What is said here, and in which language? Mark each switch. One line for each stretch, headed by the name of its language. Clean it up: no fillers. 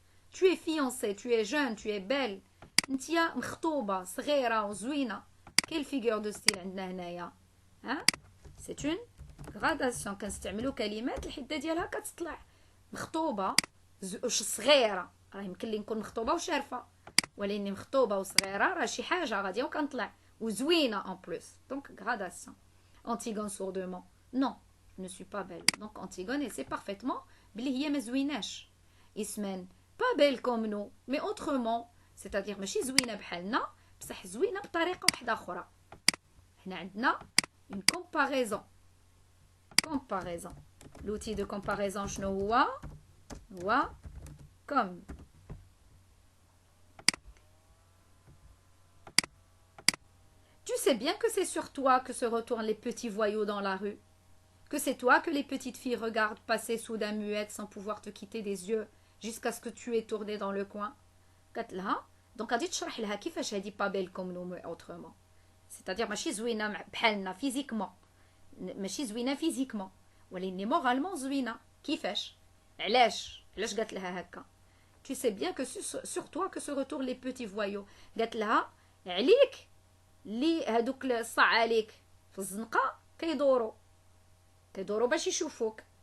French: Tu es fiancée, tu es jeune, tu es belle.
Arabic: انتيا مخطوبة صغيرة وزوينة.
French: Quelle figure de style
Arabic: عندنا هنايا. ها؟
French: C'est une gradation.
Arabic: كنستعملوا كلمات الحدة ديالها كتطلع. مخطوبة صغيرة. راه يمكن لي نكون مخطوبة وشارفة. ولاني مخطوبة وصغيرة راه شي حاجة غادية وكنطلع.
French: وزوينة en plus. Donc gradation. Antigone sourdement. Non, je ne suis pas belle. Donc Antigone, elle sait parfaitement
Arabic: بلي هي ما زويناش.
French: Ismène, pas belle comme nous, mais autrement, c'est-à-dire
Arabic: ماشي زوينة بحالنا بصح زوينة بطريقة واحدة أخرى. هنا عندنا
French: une comparaison. L'outil de comparaison
Arabic: شنو هو
French: comme sais bien que c'est sur toi que se retournent les petits voyous dans la rue, que c'est toi que les petites filles regardent passer soudain muettes sans pouvoir te quitter des yeux jusqu'à ce que tu aies tourné dans le coin.
Arabic: قالت لها دونك غادي تشرح لها كيفاش هادي با بيل كوم نو اوترومون c'est-à-dire ماشي زوينه بحالنا فيزيكمون ماشي زوينه فيزيكمون ولكن مورالمون زوينه كيفاش علاش قالت لها هكا
French: tu sais bien que sur toi que se retournent les petits voyous
Arabic: قالت لها عليك لي هادوك الصع عليك في الزنقه كيدوروا باش يشوفوك